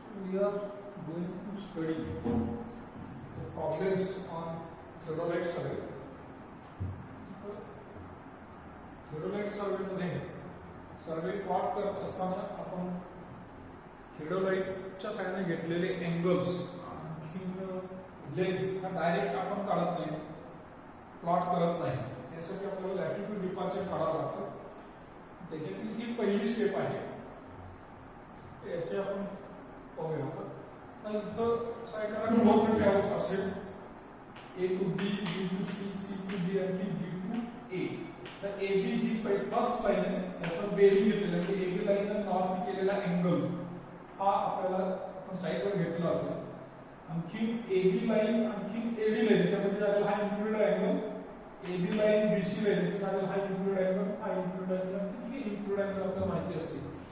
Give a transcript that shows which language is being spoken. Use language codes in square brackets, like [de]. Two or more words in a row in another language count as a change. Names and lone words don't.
[en] we are going to study the problems on theodolite survey. theodolite survey [mr] मध्ये सर्वे प्लॉट करत असताना आपण theodoliteच्या साहाय्याने घेतलेले एंगल्स आणखीन लेन्स हा डायरेक्ट आपण काढत नाही, प्लॉट करत नाही. यासाठी आपल्याला [en] latitude departure [mr] काढावं लागतं. त्याच्यातील ही पहिली स्टेप आहे. याचे आपण पाहूया. तर इथं साईडला [en] close traverse [mr] असेल [en] A to B, B to C, C to D [mr] आणि [en] D to A. [mr] तर AB ही [en] first line [mr] आहे, त्याचा बेरिंग घेतलेला आहे. AB लाईनने नॉर्थ केलेला अँगल हा आपल्याला आपण साईडवर घेतलेला असेल. आणखी AB लाईन आणखी AD लाईन त्यामध्ये झालेला हा [en] included angle, [mr] AB लाईन BC लाईन त्यामध्ये हा [en] included angle, [mr] हा [en] included angle, [mr] ही [en] included angle [mr] आपल्याला माहिती असते.